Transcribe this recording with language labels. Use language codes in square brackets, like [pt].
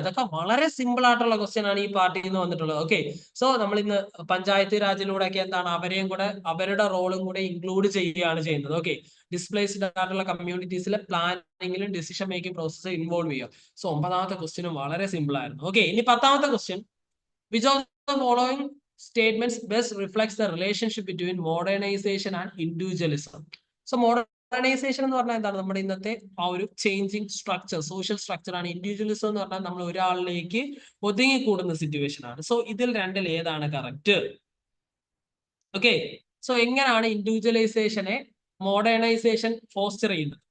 [ml] ഇതൊക്കെ വളരെ സിമ്പിൾ ആയിട്ടുള്ള ക്വസ്റ്റ്യൻ ആണ് ഈ പാർട്ടിയിൽ നിന്ന് വന്നിട്ടുള്ളത്. ഓക്കെ, സോ നമ്മൾ ഇന്ന് പഞ്ചായത്ത് രാജിലൂടെ ഒക്കെ എന്താണ് അവരെയും കൂടെ അവരുടെ റോളും കൂടെ ഇൻക്ലൂഡ് ചെയ്യുകയാണ് ചെയ്യുന്നത്. ഓക്കെ, ഡിസ്പ്ലേസ്ഡ് ആയിട്ടുള്ള കമ്മ്യൂണിറ്റീസിലെ പ്ലാനിങ്ങിലും ഡിസിഷൻ മേക്കിംഗ് പ്രോസസ് ഇൻവോൾവ് ചെയ്യുക. സോ 9ാമത്തെ ക്വസ്റ്റ്യനും വളരെ സിമ്പിൾ ആയിരുന്നു. ഓക്കെ, ഇനി 10ാമത്തെ question. [en] Which of the following statements best reflects the relationship between modernization and individualism? [ml] So modernization എന്ന് പറഞ്ഞാൽ എന്താണ്? നമ്മുടെ ഇന്നത്തെ ആ ഒരു ചേഞ്ചിങ് സ്ട്രക്ചർ, സോഷ്യൽ സ്ട്രക്ചർ ആണ്. ഇൻഡിവിജ്വലിസം എന്ന് പറഞ്ഞാൽ നമ്മൾ ഒരാളിലേക്ക് ഒതുങ്ങിക്കൂടുന്ന സിറ്റുവേഷൻ ആണ്. സോ ഇതിൽ രണ്ടിൽ ഏതാണ് കറക്റ്റ്? ഓക്കെ, സോ എങ്ങനെയാണ് ഇൻഡിവിജ്വലൈസേഷനെ മോഡേണൈസേഷൻ ഫോസ്റ്റർ ചെയ്യുന്നത്?